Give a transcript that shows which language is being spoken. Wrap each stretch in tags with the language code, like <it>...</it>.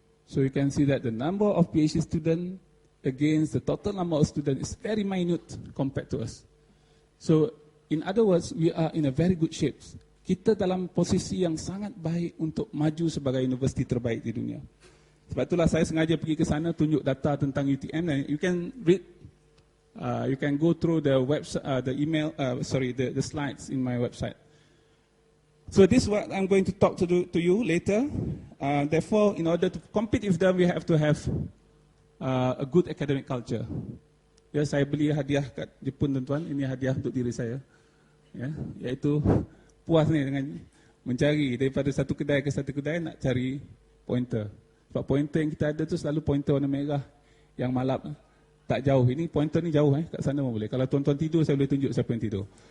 <en>So you can see that the number of PhD student against the total number of student is very minute compared to us. So in other words, we are in a very good shape.</en> <ms>Kita dalam posisi yang sangat baik untuk maju sebagai universiti terbaik di dunia. Sebab itulah saya sengaja pergi ke sana tunjuk data tentang UTM dan</ms> <en>you can read, you can go through the website, the slides in my website. So this is what I'm going to talk to you later. Therefore, in order to compete with them, we have to have a good academic culture.</en> <ms>Ya, saya beli hadiah kat Jepun tuan-tuan. Ini hadiah untuk diri saya. Ya, iaitu puas ni dengan mencari daripada satu kedai ke satu kedai nak cari pointer. Sebab pointer yang kita ada tu selalu pointer warna merah yang malap tak jauh. Ini pointer ni jauh kat sana pun boleh. Kalau tuan-tuan tidur saya boleh tunjuk siapa yang tidur.</ms>